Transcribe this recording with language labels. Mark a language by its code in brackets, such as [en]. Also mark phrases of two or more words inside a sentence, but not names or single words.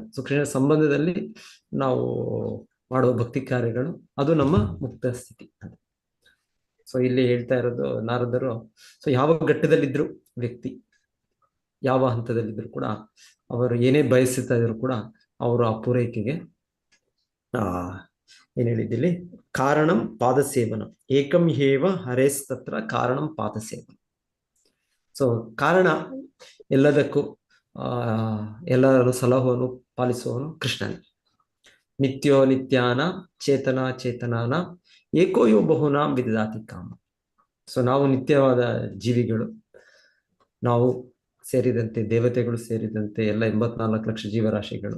[kn] ಸೊ ಕೃಷ್ಣ ಸಂಬಂಧದಲ್ಲಿ ನಾವು ಮಾಡುವ ಭಕ್ತಿ ಕಾರ್ಯಗಳು, ಅದು ನಮ್ಮ ಮುಕ್ತ ಸ್ಥಿತಿ. ಸೊ ಇಲ್ಲಿ ಹೇಳ್ತಾ ಇರೋದು ನಾರದರು, ಸೊ ಯಾವ ಘಟ್ಟದಲ್ಲಿದ್ರು ವ್ಯಕ್ತಿ, ಯಾವ ಹಂತದಲ್ಲಿದ್ರು ಕೂಡ, ಅವರು ಏನೇ ಬಯಸುತ್ತಾ ಇದ್ರು ಕೂಡ ಅವರು ಆ ಪೂರೈಕೆಗೆ ಏನ್ ಹೇಳಿದ್ದಿಲ್ಲಿ, [sa] ಕಾರಣಂ ಪಾದಸೇವನ ಏಕಂ ಹೇವ ಹರೇಸ್ತತ್ರ ಕಾರಣಂ ಪಾದಸೇವನ. [kn] ಸೊ ಕಾರಣ ಎಲ್ಲದಕ್ಕೂ ಎಲ್ಲರೂ ಸಲಹುವನು, ಪಾಲಿಸುವವನು ಕೃಷ್ಣನೇ. [sa] ನಿತ್ಯೋ ನಿತ್ಯಾನ ಚೇತನ ಚೇತನಾನ ಏಕೋಯೋ ಬಹುನಾಂ ವಿದದಾತಿ ಕಾಮ. [kn] ಸೊ ನಾವು ನಿತ್ಯವಾದ ಜೀವಿಗಳು, ನಾವು ಸೇರಿದಂತೆ ದೇವತೆಗಳು ಸೇರಿದಂತೆ ಎಲ್ಲ 84 ಲಕ್ಷ ಜೀವರಾಶಿಗಳು.